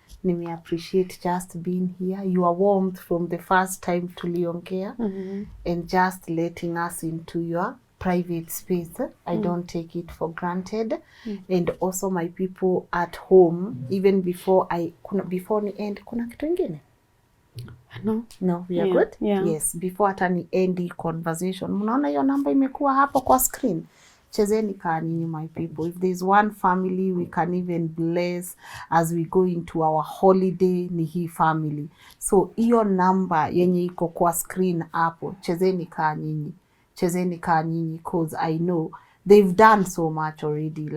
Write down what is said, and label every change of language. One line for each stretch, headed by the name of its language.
Swahili: Nime
English: appreciate just being here. You are warmed from the first time
Swahili: tuliongea.
English: And just letting us into your private space. I don't take it for granted. And also my people at home, even before before
Swahili: ni end, kuna kitu ingine?
English: No, we are good? Yeah. Yes, before
Swahili: hata ni
English: end the conversation.
Swahili: Mnaona hiyo namba imekuwa hapo kwa screen? Chezeni kaa nyinyi
English: my people. If there's one family we can even bless as we go into our holiday,
Swahili: ni hii
English: family.
Swahili: So hiyo namba yenye iko kwa screen hapo, chezeni kaa nyinyi. Chezeni kaa nyinyi,
English: cause I know they've done so much already.